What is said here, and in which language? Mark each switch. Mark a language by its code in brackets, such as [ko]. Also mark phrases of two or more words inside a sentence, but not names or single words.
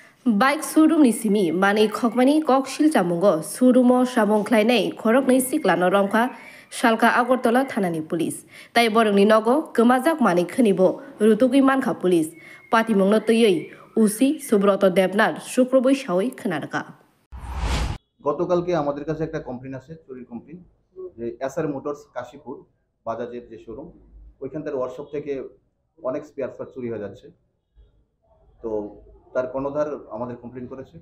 [trp] Bike showroom ni simi mani khokmani kokshil chamungo showroom o sabong khlainai khorok nei siklano romkha Salka Agartala thanani police tai borongni nogo gomajak mani khonibo rutugui mankha police patimongno töyei উসি সুব্রত দেবনাথ শুক্রবৈ সাওই খোনারকা [bn] গতকালকে আমাদের কাছে একটা কমপ্লেন আছে, চুরির কমপ্লেন, যে এসআর মোটরস কাশীপুর বাজাজের যে শোরুম, ওইখানকার ওয়ার্কশপ থেকে অনেক স্পেয়ার পার্ট চুরি হয়ে যাচ্ছে। তো তার কর্ণধার আমাদের কমপ্লেন করেছে।